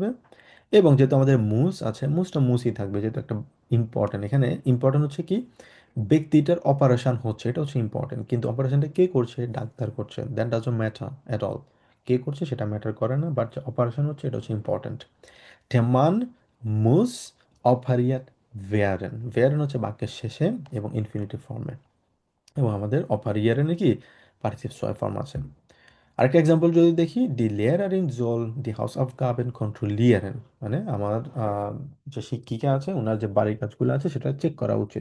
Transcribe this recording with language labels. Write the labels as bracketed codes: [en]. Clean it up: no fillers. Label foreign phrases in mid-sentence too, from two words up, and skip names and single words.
[bn] এবং যেহেতু আমাদের মুস আছে, মুসটা মুসই থাকবে, যেহেতু একটা ইম্পর্টেন্ট। এখানে ইম্পর্টেন্ট হচ্ছে কি ব্যক্তিটার অপারেশন হচ্ছে, এটা হচ্ছে ইম্পর্টেন্ট। কিন্তু অপারেশনটা কে করছে? ডাক্তার করছে, [en] that doesn't matter at all. [bn] কে করছে সেটা ম্যাটার করে না, বাট অপারেশন হচ্ছে এটা হচ্ছে ইম্পর্টেন্ট। [de] Der Mann muss operiert werden, [bn] werden হচ্ছে বাক্যের শেষে এবং ইনফিনিটিভ ফর্মে, এবং আমাদের অপারিয়ারের কি পার্টিসিপ ছয় ফর্ম আছে। আরেকটা এক্সাম্পল যদি দেখি, [de] die Lehrerin soll die Hausaufgaben kontrollieren, [bn] মানে আমার যে শিক্ষিকা আছে ওনার যে বাড়ির কাজগুলো আছে সেটা চেক করা উচিত।